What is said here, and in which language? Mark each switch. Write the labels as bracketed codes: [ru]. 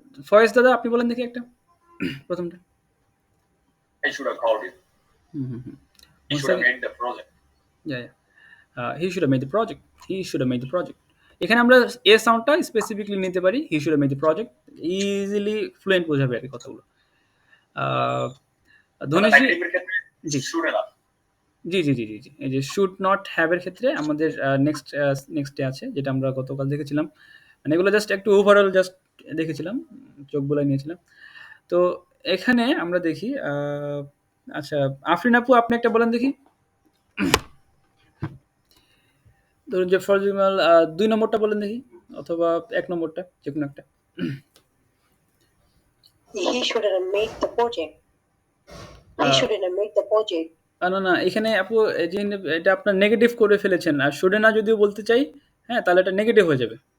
[bn] ফয়েজ দাদা আপনি বলেন দেখি একটা, প্রথমটা। [en] I should have called him. He should have made the project. Yeah. He should have made the project. He should have made the project. [bn] এখানে আমরা এ সাউন্ডটা স্পেসিফিকলি নিতে পারি। [en] he should have made the project, [bn] easily fluent বোঝাবে আর কি কথাগুলো। ধনীজি জি [en] Should have. [bn] জি জি জি জি জি এই যে শুড নট হ্যাভ এর ক্ষেত্রে আমাদের নেক্সটে আছে, যেটা আমরা গতকাল দেখেছিলাম। মানে এগুলো জাস্ট একটু ওভারঅল জাস্ট দেখেছিলাম, চোখ বোলাই নিয়েছিলাম। তো এখানে আমরা দেখি, আচ্ছা আফরিন আপু আপনি একটা বলেন দেখি। ধরুন যে ফর এক্সাম্পল 2 নম্বরটা বলেন দেখি, অথবা 1 নম্বরটা, যে কোনো একটা। [en] He shouldn't have made the project. He shouldn't have made the project. [bn] না এখানে আপু এই যে এটা আপনার নেগেটিভ করে ফেলেছেন। আর শুডে না যদিও বলতে চাই, হ্যাঁ, তাহলে এটা নেগেটিভ হয়ে যাবে।